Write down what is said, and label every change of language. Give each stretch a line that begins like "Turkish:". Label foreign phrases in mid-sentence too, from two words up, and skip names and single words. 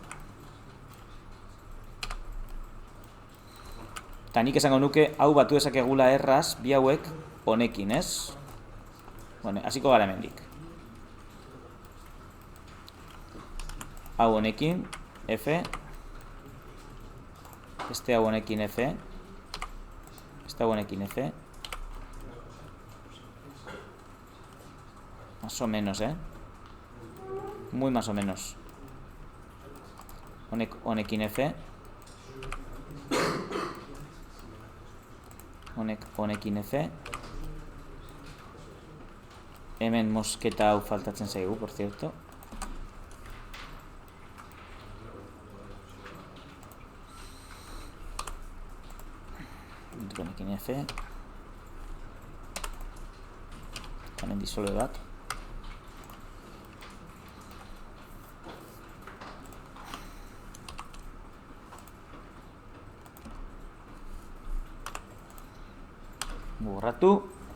Basque: Eta nik esango nuke, hau batu ezakegula erraz, bi hauek honekin, ez? Bueno, hasiko gara hemendik. Hau honekin, F. Este hau honekin F. Este hau honekin F.
Spanish: Más o menos, muy más o menos.
Basque: Honekin F. Honekin F. Hemen mosketa hau faltatzen zaigu,
Spanish: por cierto.
Basque: Honekin F. Hemen disolve bat. Borratu.